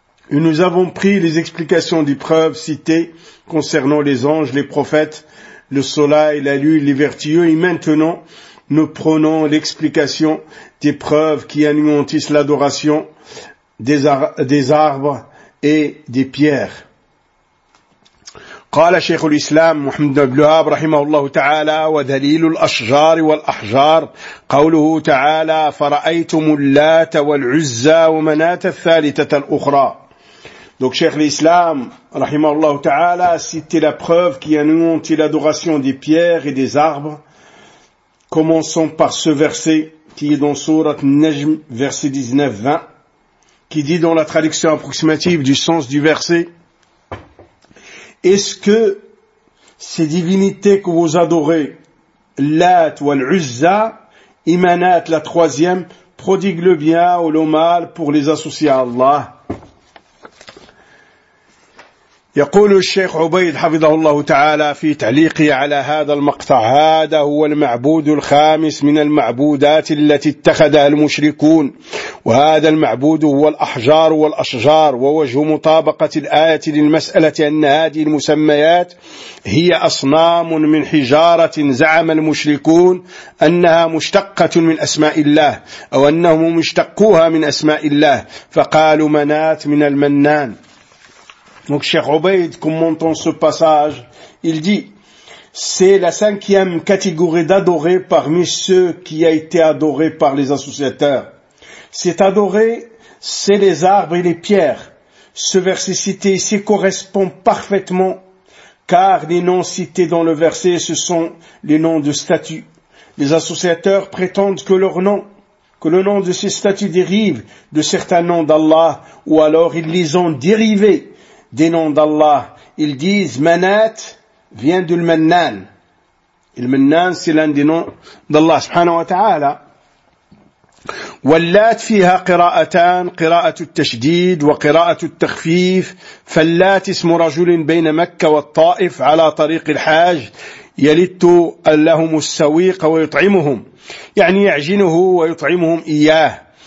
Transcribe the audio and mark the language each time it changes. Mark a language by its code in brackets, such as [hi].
[fr] Et nous avons pris les explications des preuves citées concernant les anges, les prophètes, le soleil, la lune, les vertueux, et maintenant, nous prenons l'explication des preuves qui anéantissent l'adoration des arbres et des pierres. [ar] قال شيخ الإسلام محمد بن عبد رحمه الله تعالى ودليل الأشجار والأحجار قوله تعالى فرأيتم اللات والعزى ومناة الثالثة الأخرى. [fr] Donc [ar] شيخ الإسلام رحمه الله تعالى [fr] cite la preuve qui anéantit l'adoration des pierres et des arbres. Commençons par ce verset qui est dans Sourate Najm, verset 19-20, qui dit dans la traduction approximative du sens du verset: est-ce que ces divinités que vous adorez, Lat ou Al-Uzza, Imanat, la troisième, prodiguent le bien ou le mal pour les associer à Allah? [ar] يقول الشيخ عبيد حفظه الله تعالى في تعليقه على هذا المقطع: هذا هو المعبود الخامس من المعبودات التي اتخذها المشركون، وهذا المعبود هو الأحجار والأشجار. ووجه مطابقة الآية للمسألة أن هذه المسميات هي أصنام من حجارة زعم المشركون أنها مشتقة من أسماء الله، أو أنهم مشتقوها من أسماء الله، فقالوا منات من المنان. [fr] Donc, Cheikh Obeid, commentant ce passage, il dit, c'est la cinquième catégorie d'adorer parmi ceux qui a été adoré par les associateurs. Cet adoré, c'est les arbres et les pierres. Ce verset cité ici correspond parfaitement, car les noms cités dans le verset, ce sont les noms de statues. Les associateurs prétendent que leur nom, que le nom de ces statues dérive de certains noms d'Allah, ou alors ils les ont dérivés des noms d'Allah. Ils disent Manat vient du Mannan. Et le Mannan, c'est l'un des noms d'Allah subhanahu wa ta'ala. [ar] واللات فيها قراءتان، قراءة التشديد وقراءة التخفيف. فاللات اسم رجل بين مكة والطائف على طريق الحاج، يلت لهم السويق ويطعمهم، يعني يعجنه ويطعمهم إياه.